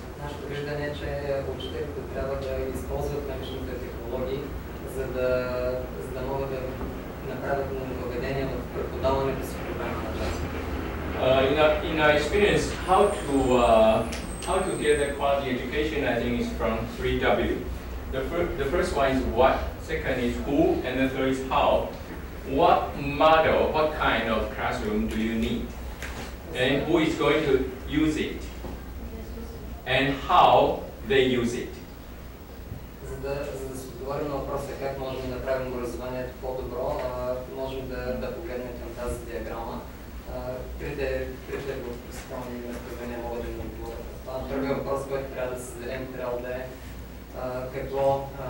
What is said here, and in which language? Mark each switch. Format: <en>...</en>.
<bg>Нашето виждане е, че учителите трябва да използват наличните технологии, за да могат да направят нововведения в преподаването си по време на клас.</bg> <en>In our experience, how to get a quality education, I think, is from 3W. The first one is what, second is who, and the third is how. What model, what kind of classroom do you need? And who is going to use it? And how they use it.</en> <bg>За да се отговорим на въпроса как можем да направим образованието по-добро, можем да погледнем към тази диаграма. Трите въпросителни разпределения могат да ни отговорят. Това първият въпрос, който трябва да се зададем, трябва да е какво...</bg>